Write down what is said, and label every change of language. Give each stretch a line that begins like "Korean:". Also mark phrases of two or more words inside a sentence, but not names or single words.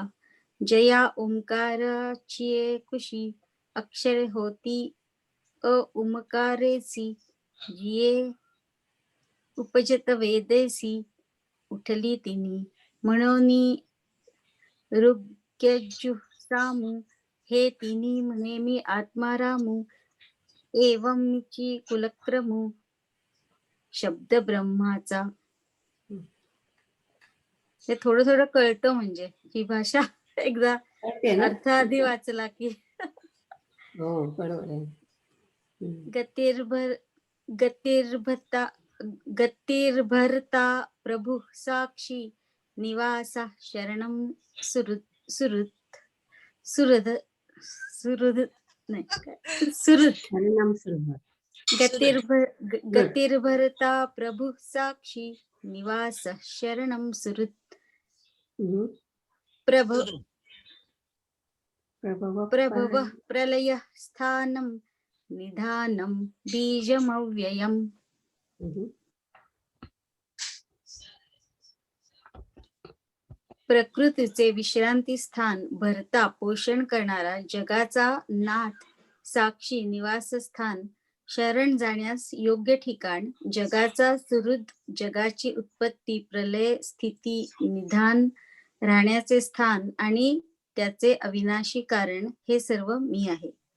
Marathi: जया ओंकाराची कुशी अक्षरे होती उमकारेसी जिये उपजत वेदेसी उठली तिनी म्हणून ऋग्यजु हे तिन्ही म्हणे मी आत्मारामू एवंची कुलक्रमू शब्द ब्रह्माचा. हे थोडं थोडं कळतं म्हणजे ही भाषा एकदा कळते ना? अर्थ आधी वाचला की. हो बरोबर आहे.
Sanskrit: गतिर्भरता प्रभु साक्षी निवासा शरणम सुहृद नाही सुहृद
Marathi: हरिनाम सुरुवात.
Sanskrit: गतिर्भरता प्रभु साक्षी निवास शरणम सुहृद प्रभव प्रभव प्रलय स्थानम निधानम बीजमव्ययम.
Marathi: प्रकृतीचे विश्रांती स्थान भरता पोषण करणारा जगाचा नाथ साक्षी निवासस्थान शरण जाण्यास योग्य ठिकाण जगाचा सुहृद जगाची उत्पत्ती प्रलय स्थिती निधान राहण्याचे स्थान आणि त्याचे अविनाशी कारण हे सर्व मी आहे.